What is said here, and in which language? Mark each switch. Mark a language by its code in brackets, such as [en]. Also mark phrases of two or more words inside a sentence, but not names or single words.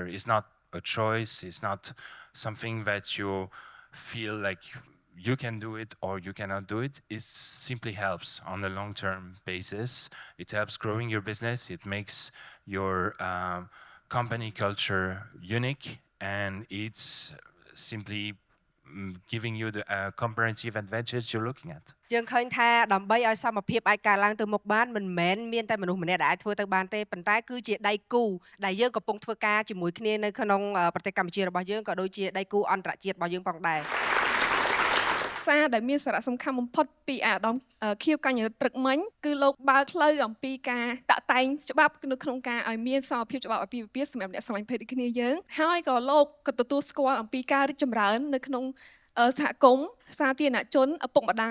[en] It's not a choice, it's not something that you feel like you can do it or you cannot do it. It simply helps on a long-term basis. It helps growing your business, it makes your company culture unique, and it's simply giving you the comprehensive advantage you're looking at. [km] យើងឃើញថាដើម្បីឲ្យសមភាពអាចកើនឡើងទៅមុខបានមិនមែនមានតែមនុស្សម្នាក់ដែលអាចធ្វើទៅបានទេប៉ុន្តែគឺជាដៃគូដែលយើងកំពុងធ្វើការជាមួយគ្នានៅក្នុងប្រទេសកម្ពុជារបស់យើងក៏ដូចជាដៃគូអន្តរជាតិរបស់យើងផងដែរ សារដែលមានសារៈសំខាន់បំផុតពីអាដាមខៀវកញ្ញរិទ្ធព្រឹកមិញគឺលោកបើកផ្លូវអំពីការតាក់តែងច្បាប់នៅក្នុងការឲ្យមានសមភាពច្បាប់អាពាហ៍ពិពាហ៍សម្រាប់អ្នកស្រឡាញ់ភេទដូចគ្នាយើងហើយក៏លោកក៏ទទួលស្គាល់អំពីការរីកចម្រើននៅក្នុងសហគមន៍សាធារណជនឪពុកម្ដា